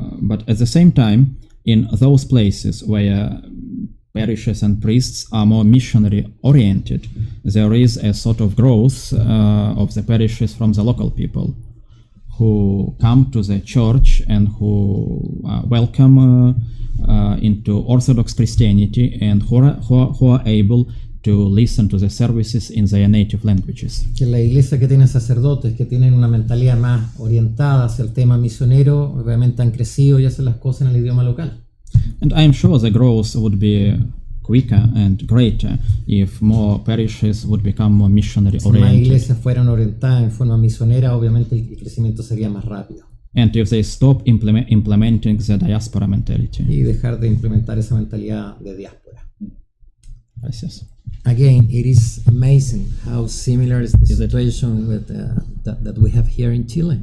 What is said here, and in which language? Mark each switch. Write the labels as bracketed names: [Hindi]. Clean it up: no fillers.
[English] But at the same time, in those places where parishes and priests are more missionary oriented, there is a sort of growth of the parishes from the local people who come to the church and who welcome into Orthodox Christianity and who are able to listen to the services in their native languages. [Spanish] Que la iglesia que tiene sacerdotes que tienen una mentalidad más orientada hacia el tema misionero, obviamente han crecido y hacen las cosas en el idioma local. [English] And I am sure the growth would be quicker and greater if more parishes would become more missionary [Spanish] Si más [English] oriented. [Spanish] iglesias fueran orientadas en forma misionera, obviamente el crecimiento sería más rápido. [English] And if they stop implementing the diaspora mentality. [Spanish] Y dejar de implementar esa mentalidad de diáspora. Gracias. [English] Again, it is amazing how similar is the situation with that we have here in Chile.